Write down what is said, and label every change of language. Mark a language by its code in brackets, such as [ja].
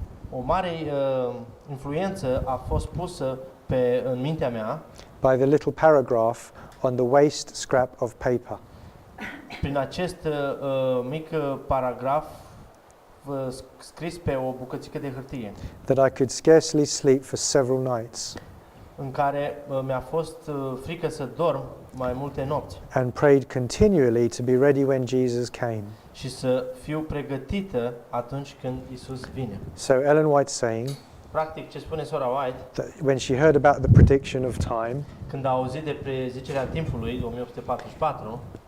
[ro] O mare influență a fost pusă în mintea mea [en] by the little paragraph on the waste scrap of paper. [ro] Prin acest mic paragraf scris pe o bucățică de hârtie, [en] that I could scarcely sleep for several nights, [ro] în care mi-a fost frică să dorm mai multe nopți [en] and prayed continually to be ready when Jesus came. [ro] și să fiu pregătită atunci când Isus vine. [en] So Ellen White's saying [ro] Practic, ce spune sora White, [en] that when she heard about the prediction of time, [ro] când a auzit de prezicerea timpului, 1844,